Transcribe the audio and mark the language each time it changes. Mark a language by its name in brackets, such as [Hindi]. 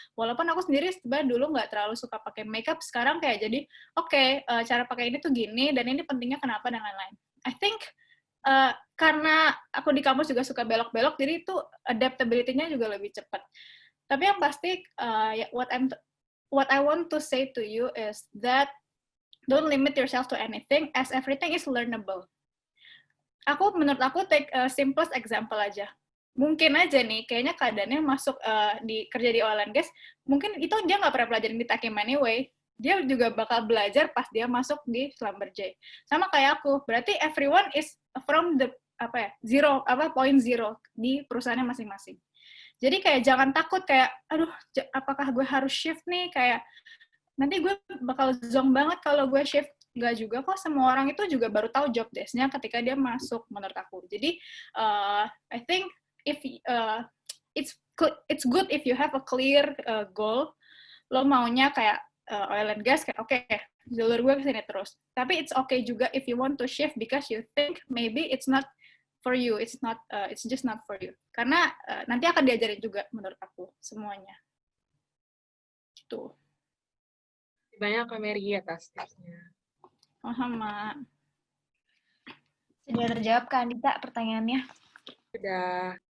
[Indonesian] Walaupun aku sendiri sebenarnya dulu nggak terlalu suka pakai makeup, sekarang kayak jadi cara pakai ini tuh gini, dan ini pentingnya kenapa, dan lain-lain. [English] I think [Indonesian] karena aku di kampus juga suka belok-belok, jadi itu adaptability-nya juga lebih cepat. Tapi yang pasti, [English] what I want to say to you is that don't limit yourself to anything, as everything is learnable. [Indonesian] Menurut aku [English] take a simplest example [Indonesian] aja. Mungkin aja nih, kayaknya keadaannya masuk kerja di oil and gas, mungkin itu dia nggak pernah pelajarin di Takim anyway. Dia juga bakal belajar pas dia masuk di Schlumberger. Sama kayak aku, berarti [English] everyone is from the point zero [Indonesian] di perusahaannya masing-masing. Jadi kayak jangan takut kayak, aduh, apakah gue harus shift nih? Kayak nanti gue bakal zonk banget kalau gue shift. Nggak juga kok, semua orang itu juga baru tahu job desk-nya ketika dia masuk, menurut aku. Jadi [English] I think if it's good if you have a clear goal. [Indonesian] Lo maunya kayak oil and gas, kayak oke, jalur gue kesini terus. Tapi [English] it's okay [Indonesian] juga [English] if you want to shift because you think maybe it's not for you, it's just not for you. [Indonesian] Karena nanti akan diajarin juga menurut aku semuanya. Gitu. Banyak Kak Mary atas tipsnya. Sama. Sudah terjawab Kak Andita pertanyaannya? Sudah.